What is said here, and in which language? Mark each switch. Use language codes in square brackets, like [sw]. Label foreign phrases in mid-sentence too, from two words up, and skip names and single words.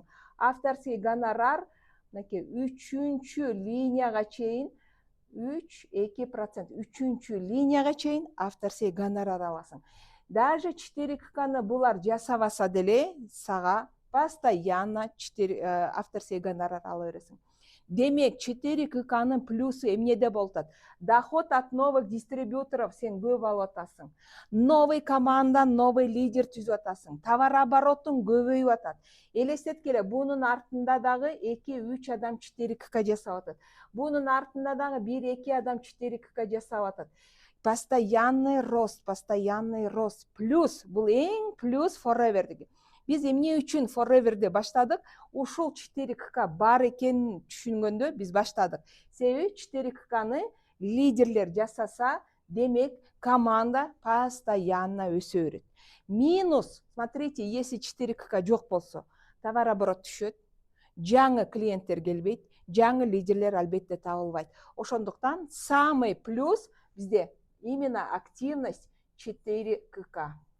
[ru] Авторский гонорар [ky] мынакей 3-чү линияга чейин 3-2%. 3-чү линияга чейин [ru] авторский гонорар [ky] аласың. Даже 4К-ны булар жасабаса деле сага [ru] постоянно авторский гонорар [ky] ала бересиң. Демек, 4К-нын плюсу эмнеде болот? [ru] Доход от новых дистрибьюторов [ky] сен көп алып атасың. [ru] Новый команда, новый лидер [ky] түзүп атасың. Товар оборотуң көбөйүп атат. Элестеткиле, бунун артында дагы 2-3 адам 4К жасап атат. Бунун артында дагы 1-2 адам 4К жасап атат. [ru] Постоянный рост. [ky] Плюс, бул эң плюс forever деген. Биз эмне үчүн forever'де баштадык? Ушул 4К бар экенин түшүнгөндө биз баштадык. Себеби 4К-ны лидерлер жасаса, демек команда постоянно өсө берет. Минус, [ru] смотрите, если [ky] 4К жок болсо, товар оборот түшөт, жаңы клиенттер келбейт, жаңы лидерлер албетте табылбайт. Ошондуктан [ru] самый плюс [ky] бизде [ru] именно активность [ky] 4К.